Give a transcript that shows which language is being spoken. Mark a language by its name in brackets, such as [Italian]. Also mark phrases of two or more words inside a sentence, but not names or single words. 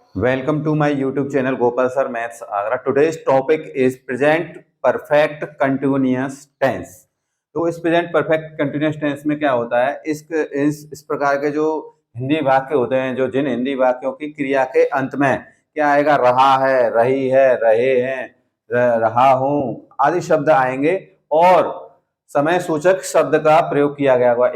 [English] Welcome to my YouTube channel Gopal Sir Maths Agra. Today's topic is present perfect continuous tense. [Hindi] तो इस [English] present perfect continuous tense [Hindi] में क्या होता है, इस प्रकार के जो हिंदी वाक्य होते हैं, जो जिन हिंदी वाक्यों की क्रिया के अंत में क्या आएगा, रहा है, रही है, रहे हैं, रहा हूँ आदि शब्द आएंगे और समय सूचक शब्द का प्रयोग किया गया होगा।